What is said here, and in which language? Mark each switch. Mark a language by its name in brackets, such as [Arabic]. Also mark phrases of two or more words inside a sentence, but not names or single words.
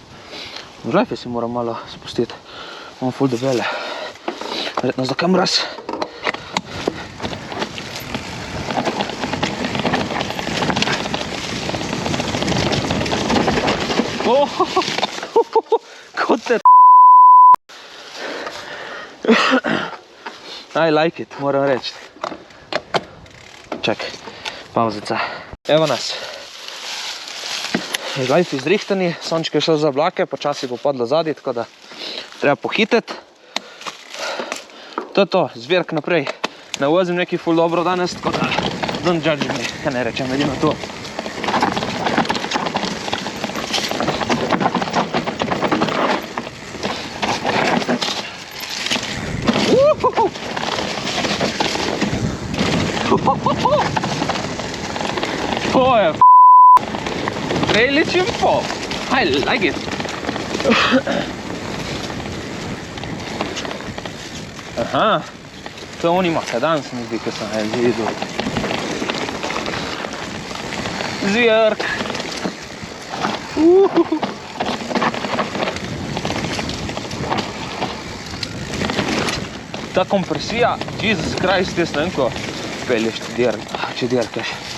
[Slovenian] Žlajfe si moram malo spustiti. Imam ful debele. Verjetno za kam mraz. Kot te [English] I like it, [Slovenian] moram reči. Čakaj, pauzica. Evo nas. Žlajfi izrihtani, sonček je šel za oblake, počasi bo padlo zadnji, tako da treba pohiteti. To je to, zbirk naprej. Ne vozim neki ful dobro danes, tako da [English] don't judge me, [Slovenian] kaj ne rečem, edino to. To je priličen pop. [English] I like it. [Slovenian] Aha, to je oni makadan, se mi zdi, ko sem ga videl. Zvirk. Ta kompresija, Jesus Christ, jaz ne vem, ko pelješ, če dirkaš.